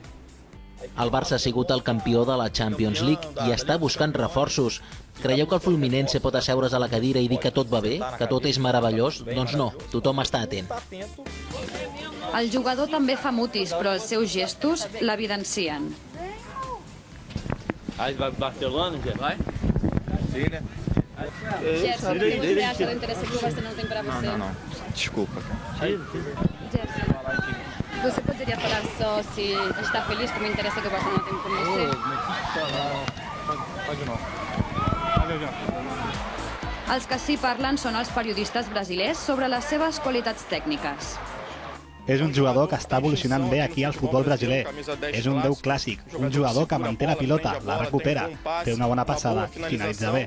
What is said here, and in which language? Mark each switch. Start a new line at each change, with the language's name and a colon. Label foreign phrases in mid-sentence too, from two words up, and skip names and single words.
Catalan: El Barça ha sigut el campió de la Champions League i està buscant reforços. Creieu que el Fluminense pot asseure's a la cadira i dir que tot va bé, que tot és meravellós? Doncs no, tothom està atent. El jugador també fa mutis, però els seus gestos l'evidencien.
Portuguese: Gerson, o que você acha do interesse que o Barcelona tem para você? Não. Desculpa. Gerson, você poderia falar só se está feliz com o interesse que o Barcelona tem com você? Pode não.
Catalan: Els que sí parlen són els periodistes brasilers sobre les seves qualitats tècniques. És un jugador que està evolucionant bé aquí al futbol brasiler. És un 10 clàssic, un jugador que manté la pilota, la recupera, té una bona passada, finalitza bé.